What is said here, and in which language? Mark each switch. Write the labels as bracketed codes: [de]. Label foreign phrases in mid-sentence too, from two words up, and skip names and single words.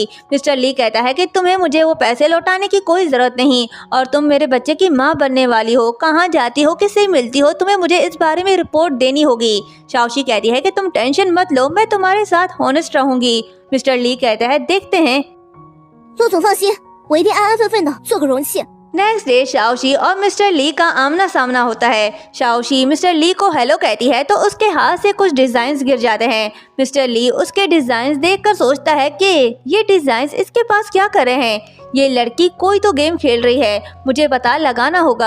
[hi] मिस्टर ली कहता है कि तुम्हें मुझे वो पैसे लौटाने की कोई जरूरत नहीं और तुम मेरे बच्चे की माँ बनने वाली हो, कहाँ जाती हो, किससे मिलती हो, तुम्हें मुझे इस बारे में रिपोर्ट देनी होगी। शाओशी कहती है कि तुम टेंशन मत लो, मैं तुम्हारे साथ हॉनेस्ट रहूंगी। मिस्टर ली कहता है देखते हैं। [zh] 陆总放心，我一定安安分分的做个容器。 [en] next day [hi] शाओशी और मिस्टर ली का आमना सामना होता है। शाओशी मिस्टर ली को हेलो कहती है तो उसके हाथ से कुछ डिजाइन्स गिर जाते हैं। मिस्टर ली उसके डिजाइन्स देखकर सोचता है कि ये डिजाइन्स इसके पास क्या कर रहे हैं, ये लड़की कोई तो गेम खेल रही है, मुझे पता लगाना होगा।